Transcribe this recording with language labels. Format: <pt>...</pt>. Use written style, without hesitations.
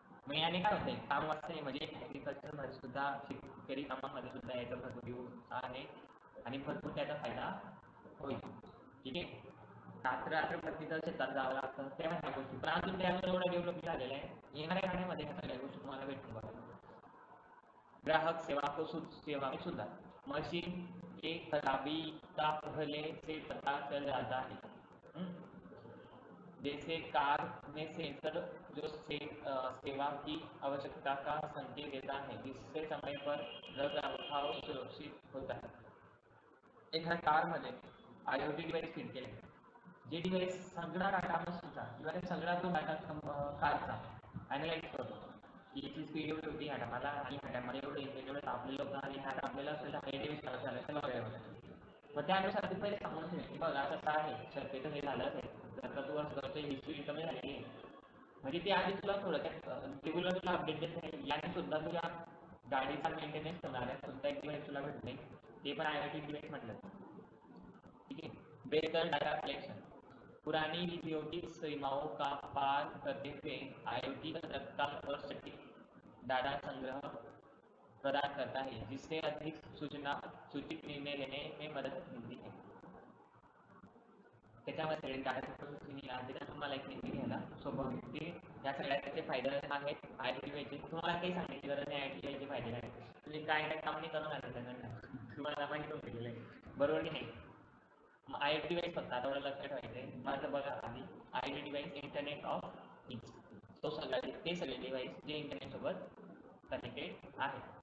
<mr>मग याने काय होतंय काम वाचतंय, म्हणजे ॲग्रिकल्चरमध्ये सुद्धा शेतकरी कामामध्ये सुद्धा याचा भरपूर यूज आहे आणि भरपूर त्याचा फायदा होईल, ठीक आहे। रात्र प्रत्येकाला शेतात जावं लागतं तेव्हा ह्या गोष्टी, पण अजून त्यावर एवढं डेव्हलप झालेलं आहे, येणाऱ्या काळामध्ये ह्या सगळ्या गोष्टी तुम्हाला भेटून बघा।</mr> <hi>ग्राहक सेवा को सेवा में सुधार, मशीन के खराबी का पहले से पता चल जाता है, जैसे कार में सेंसर जो सेवा की आवश्यकता का संकेत देता है, जिससे समय पर रखरखाव सुरक्षित होता है।</hi> <mr>एखाद्या कारमध्ये IoT डिवाइस फिट केले, जे डिवाइस सगळा डाटा मशीनचा किंवा सगळा तो डाटा कारचा ॲनालाइज करतो की याची स्पीड एवढी होती ह्या टायमाला आणि ह्या टायमाला एवढं इंजिन एवढं तापलेलं होतं आणि ह्या तापलेलं असेल तर डिवाइस खराब झालं असेल वगैरे, मग त्यानुसार ते पहिले सांगून ठेवेल की बघा असं आहे शक्यतो हे झालं असेल, जर का तू असं करतोय ही स्पीड कमी झाली म्हणजे ते आधी तुला थोडं रेग्युलर तुला अपडेट देत राहील, याने सुद्धा तुझ्या गाडीचा मेंटेनन्स होणार आहे, सुद्धा एक डिवाइस तुला भेटत नाही, ते पण IoT डिवाइस म्हटलं,</mr> <hi>ठीक है। बेहतर डाटा कलेक्शन, पुरानी विधियों की सीमाओं का पार करते हुए IoT तत्काल और सटीक डाटा संग्रह प्रदान करता है, जिससे अधिक सूचित निर्णय लेने में मदद मिलती है।</hi> <mr>त्याच्यामध्ये डाटा प्रोसेसिंग त्याच्यात तुम्हाला एक निर्णय घ्यायला सोपं होईल, या सगळ्याचे फायदे आहेत IoT डिवाइसचे। तुम्हाला काही सांगायची गरज नाही IoT डिवाइसचे फायदे काय, तुम्ही काय काय काम नाही करून आलं तुम्हाला माहिती होऊन गेलेलं आहे, बरोबर की नाही। IoT डिवाइस फक्त आता एवढं लक्षात ठेवायचं माझं बघा आधी IoT device internet of things, ते सगळे डिवाइस जे इंटरनेट सोबत कनेक्टेड आहे.</mr>